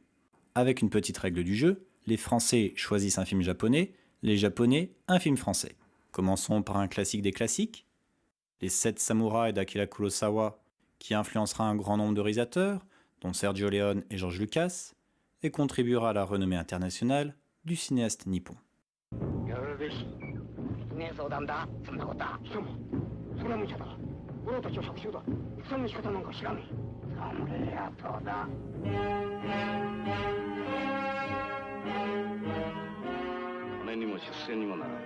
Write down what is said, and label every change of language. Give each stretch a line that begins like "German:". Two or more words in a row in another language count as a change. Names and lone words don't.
French: Avec une petite règle du jeu, les Français choisissent un film japonais, les Japonais un film français. Commençons par un classique des classiques, Les 7 samouraïs d'Akira Kurosawa, qui influencera un grand nombre de réalisateurs, dont Sergio Leone et George Lucas, et contribuera à la renommée internationale du cinéaste nippon.
Japanese: 相談だ。そんなことは。しかも、それは無茶だ。俺たちは百姓だ。戦の仕方なんか知らねえ。侍やとだ。骨にも出世にもならん。